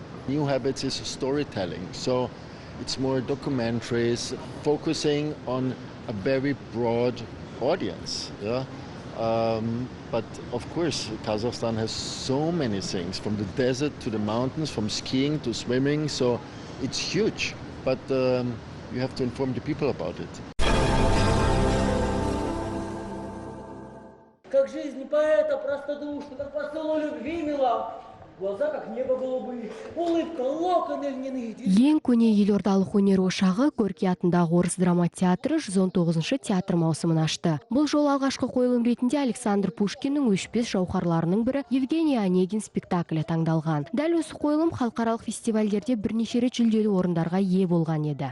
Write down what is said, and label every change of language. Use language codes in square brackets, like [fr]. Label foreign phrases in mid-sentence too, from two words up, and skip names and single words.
[en] New Habits is storytelling, so it's more documentaries focusing on a very broad audience, yeah. But of course, Kazakhstan has so many things, from the desert to the mountains, from skiing to swimming, so it's huge. But you have to inform the people about it. [ru] Как жизнь поэта простодушна, как посылу любви мила, Глаза как небо голубые, улыбка, локоны льняные. [kk] Ең көне елордалық өнер ошағы Көрке атындағы орыс драма театры 119-шы театр маусымын ашты. Бұл жол алғашқы қойылым ретінде Александр Пушкиннің өшпес жауһарларының бірі Евгений Онегин спектаклі таңдалған. Дәл осы қойылым халықаралық фестивальдерде бірнеше рет жүлделі орындарға ие болған еді.